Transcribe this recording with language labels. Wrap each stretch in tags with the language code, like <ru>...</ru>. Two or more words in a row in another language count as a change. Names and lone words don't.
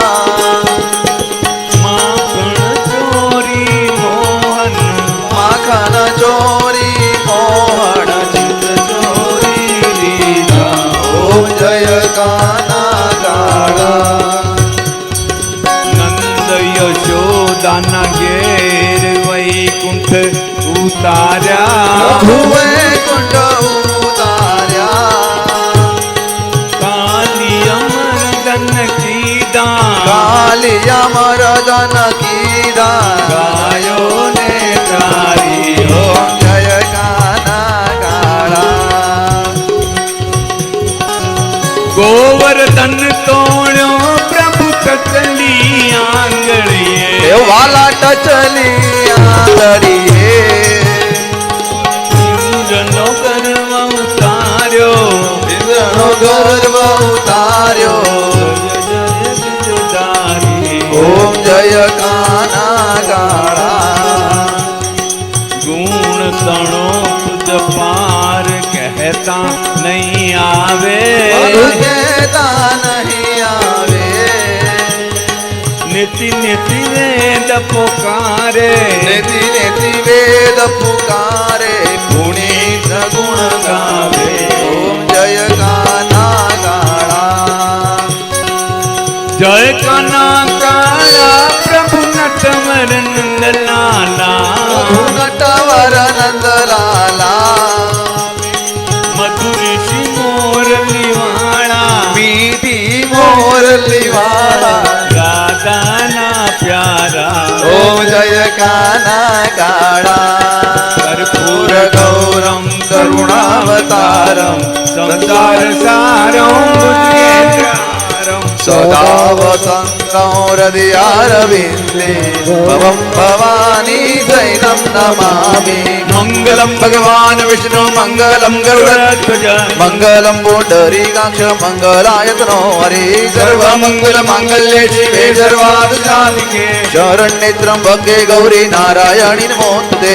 <gu>માખણ ચોરી મોહન માખન ચોરી મોહન ચિત્ર ચોરી લીલા ઓમ જય કાના કાળા નંદ યશોદાના ઘેર વૈકુંઠ ઉતાર્યા પ્રભુ વૈકુંઠ ઉતાર્યા કાલી અમરદન કીધા કાલી અમરદન કીધા ગાયો ને તારી ઓમ જય કાના કાળા ગોવર્ધન તોળો પ્રભુ કચલી આંગળિએ એ વાલા ટચલી આંગળિએ ઇન્દ્રનો ગર્વ ઉતાર્યો ઇન્દ્રનો ગર્વ ઉતાર્યો ઓમ જય કાના કાળા ગુણ તણો તુઝ પાર કહેતા નહીં આવે કહેતા નહીં આવે નિતિ નિતિ વેદ પુકારે નેતિ નેતિ વેદ પુકારે પુનીત ગુણ ગાવે ઓમ જય કાના કાળા જય કાના કાળા પ્રભુ નટવર નંદલાલા પ્રભુ નટવર નંદલાલા મધુરી સી મોરલી વાલા મીઠી મોરલી વાલા રાધા ના પ્યારા ઓમ જય કાના કાળા</gu> <sa>कर्पूर गौरम करुणावतारम संसार सारं बुद्धियेन्द्रं सदा वसन्तं हृदयारविन्दे भवं भवानी जैनं नमामि मङ्गलं भगवान् विष्णु मङ्गलं गरुडध्वज मङ्गलं पुण्डरीकाक्ष मङ्गलायतनो हरि सर्वमङ्गलमाङ्गल्ये शिवे सर्वार्थसाधिके शरण्ये त्र्यम्बके गौरी नारायणि नमोस्तुते</sa>